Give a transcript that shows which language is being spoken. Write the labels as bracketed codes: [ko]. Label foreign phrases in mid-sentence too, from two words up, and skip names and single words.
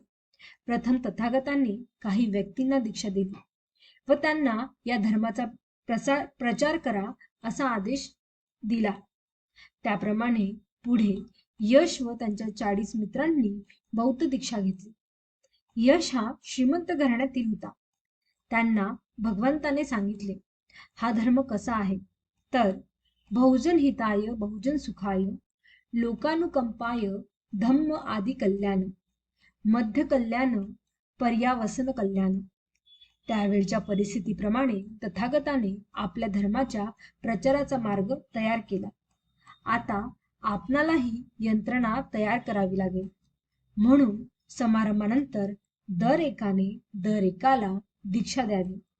[mr] प्रथम तथागतांनी काही व्यक्तींना दीक्षा दिली व त्यांना या धर्माचा प्रचार करा असा आदेश दिला. त्याप्रमाणे पुढे यश व त्यांच्या 40 मित्रांनी बौद्ध दीक्षा घेतली. यश हा श्रीमंत घराण्यातील होता. त्यांना भगवंताने सांगितले, हा धर्म कसा आहे तर [pi] बहुजन हिताय बहुजन सुखाय लोकानुकंपाय धम्म आदि कल्याण मध्य कल्याण पर्यावसन कल्याण. [mr] त्यावेळच्या परिस्थितीप्रमाणे तथागताने आपल्या धर्माच्या प्रचाराचा मार्ग तयार केला. आता आपणालाही यंत्रणा तयार करावी लागेल. म्हणून समारंभानंतर दर एकाला दीक्षा द्यावी.